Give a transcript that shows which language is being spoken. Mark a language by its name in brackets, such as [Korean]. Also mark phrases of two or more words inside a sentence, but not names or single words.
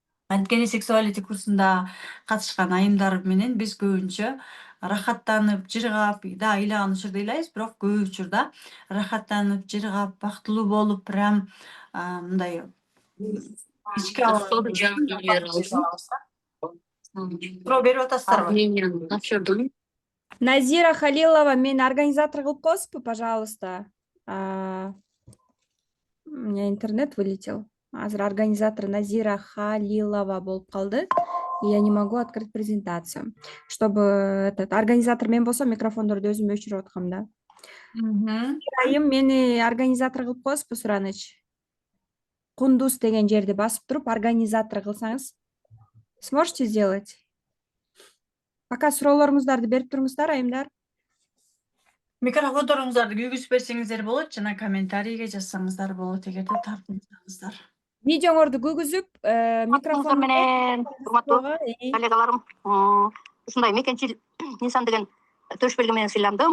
[Kyrgyz] Анткени сексуалити курсунда катышкан айымдар менен биз көбүнчө рахаттанып, жыргап, да ыйлаган учурда ыйлайбыз, бирок көп учурда рахаттанып, жыргап, бактылуу болуп, прям мындай ички суроо берип атасыздарбы? Назира Халилова, мени организатор кылып коесузбу, пожалуйста? [Russian] У меня интернет вылетел. [Kyrgyz] Азыр организатор Назира Халилова болуп калды. [Russian] И я не могу открыть презентацию. Чтобы этот организатор [Kyrgyz] мен болсо микрофондорду өзүм өчүрүп аткам да. Айым, мени организатор кылып коесузбу, Сураныч? Кундуз деген жерди басып туруп организатор кылсаңыз. [Russian] Сможете сделать? [Kyrgyz] Пока суроолоруңуздарды берип туруңуздар, айымдар. Микрофондоруңуздарды күйгүзүп берсеңиздер болот жана комментарийге жазсаңыздар болот эгерде тартынсаңыздар. Видеоңорду күйгүзүп, микрофон менен урматтуу коллегаларым, ушундай мекенчил инсан деген төш белги менен сыйландым.